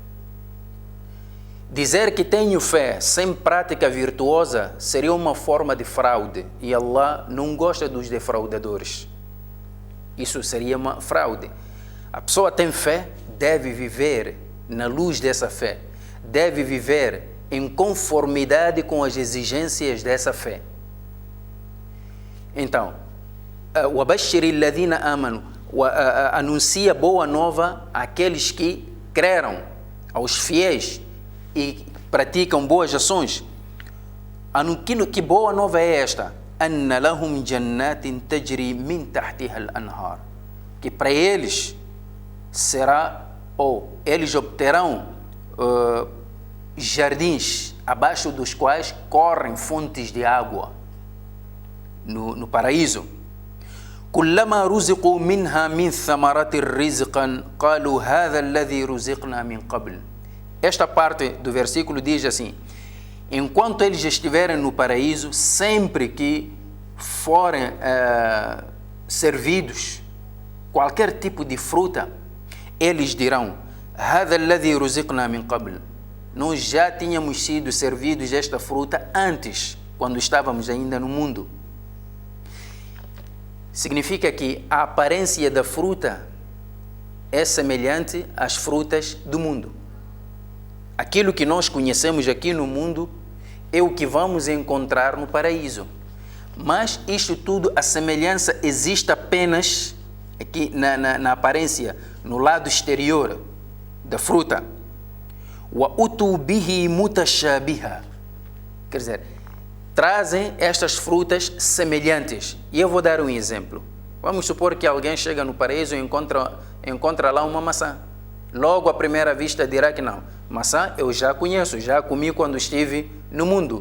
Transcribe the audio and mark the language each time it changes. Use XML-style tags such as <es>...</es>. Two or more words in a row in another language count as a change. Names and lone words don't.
<pt>Dizer que tenho fé sem prática virtuosa seria uma forma de fraude, e Allah não gosta dos defraudadores. Isso seria uma fraude. A pessoa tem fé, deve viver na luz dessa fé, deve viver em conformidade com as exigências dessa fé. Então,</pt> <ar>وَبَشِّرِ الَّذِينَ آمَنُوا,</ar> <pt>anuncia boa nova àqueles que creram, aos fiéis, e praticam boas ações. Que boa nova é esta?</pt> <ar>أَنَّ لَهُمْ جَنَّاتٍ تَجْرِي مِنْ تَحْتِهَا الْأَنْهَارِ.</ar> <pt>Que para eles será, ou eles obterão jardins abaixo dos quais correm fontes de água no paraíso.</pt> <ar>كُلَّمَا رُزِقُوا مِنْهَا مِنْ ثَمَرَاتِ رِزْقًا قَالُوا هَذَا الَّذِي رُزِقْنَا مِنْ قَبْلِ.</ar> <pt>Esta parte do versículo diz assim: enquanto eles estiverem no paraíso, sempre que forem servidos qualquer tipo de fruta, eles dirão:</pt> <ar>هَذَا الَّذِي رُزِقْنَا مِنْ قَبْلِ.</ar> <pt>Nós já tínhamos sido servidos desta fruta antes, quando estávamos ainda no mundo. Significa que a aparência da fruta é semelhante às frutas do mundo. Aquilo que nós conhecemos aqui no mundo é o que vamos encontrar no paraíso. Mas isto tudo, a semelhança existe apenas aqui na aparência, no lado exterior da fruta.</pt> <ar>وَأُتُوا بِهِ مُتَشَابِهًا.</ar> <pt>Quer dizer, trazem estas frutas semelhantes. E eu vou dar um exemplo. Vamos supor que alguém chega no paraíso e encontra lá uma maçã. Logo à primeira vista dirá que não, maçã eu já conheço, já comi quando estive no mundo.</pt>